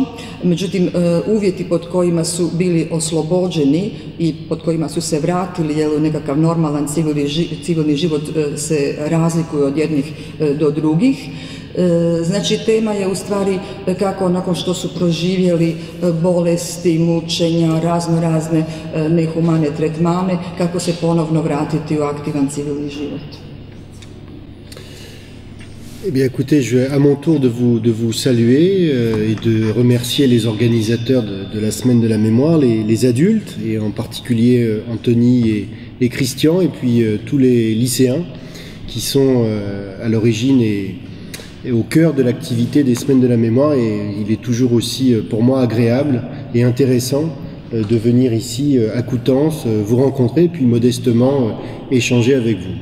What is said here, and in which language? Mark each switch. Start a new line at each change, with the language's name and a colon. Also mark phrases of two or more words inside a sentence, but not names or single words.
Bosnian: Međutim, uvjeti pod kojima su bili oslobođeni i pod kojima su se vratili, jer nekakav normalan civilni život se razlikuje od jednih do drugih. Znači, tema je u stvari kako nakon što su proživjeli bolesti, mučenja, razne nehumane tretmane, kako se ponovno vratiti u aktivan civilni život.
French: Eh bien, écoutez, je vais à mon tour de vous saluer et de remercier les organisateurs de la Semaine de la Mémoire, les adultes, et en particulier Anthony et Christian, et puis tous les lycéens qui sont à l'origine et au cœur de l'activité des Semaines de la Mémoire, et il est toujours aussi pour moi agréable et intéressant de venir ici à Coutances, vous rencontrer et puis modestement échanger avec vous.